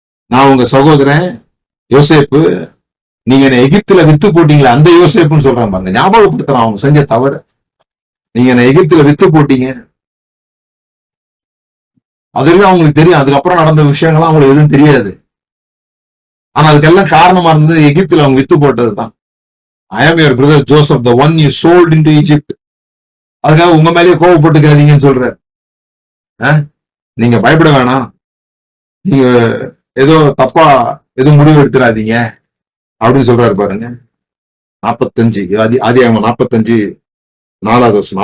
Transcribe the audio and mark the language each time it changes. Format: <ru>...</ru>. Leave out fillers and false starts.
<ta>நான் உங்க சகோதரன் யோசேப்பு, நீங்க என்ன எகிப்துல வித்து போட்டீங்களா அந்த யோசேப்புன்னு சொல்றான் பாருங்க. ஞாபகப்படுத்துறான் அவங்க செஞ்ச தவறு. நீங்க என்ன எகிப்துல வித்து போட்டீங்க, அதுல அவங்களுக்கு தெரியும். அதுக்கப்புறம் நடந்த விஷயங்கள்லாம் அவங்களுக்கு எதுவும் தெரியாது. ஆனா அதுக்கெல்லாம் காரணமா இருந்தது எகிப்துல அவங்க with போட்டதுதான்.</ta> <en>I am your brother Joseph, the one you sold into Egypt.</en> <ta>அதுக்காக உங்க மேலேயே கோவப்பட்டுக்காதீங்கன்னு சொல்றாரு. நீங்க பயப்பட வேணாம், நீங்க ஏதோ தப்பா எதுவும் முடிவு எடுத்துடாதீங்க அப்படின்னு சொல்றாரு பாருங்க. 45 ஆதியாகமம் 45:4.</ta>